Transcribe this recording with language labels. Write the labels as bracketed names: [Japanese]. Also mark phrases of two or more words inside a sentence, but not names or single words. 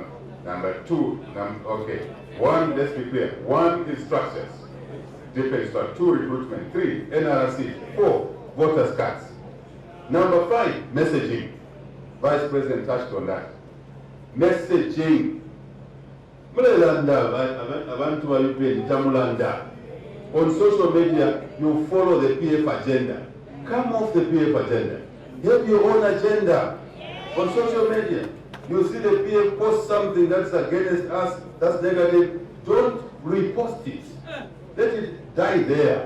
[English] Number two. Okay. One, let's be clear. One is structures. Deepen structure. Two, recruitment. Three, NRC. Four, voter's cards. Number five, messaging. Vice President touched on that. Messaging. [Bemba] Abantu wa UPND tamulanda. [English] On social media, you follow the PF agenda. Come off the PF agenda. Have your own agenda. On social media, you see the PF post something that's against us, that's negative. Don't repost it. Let it die there.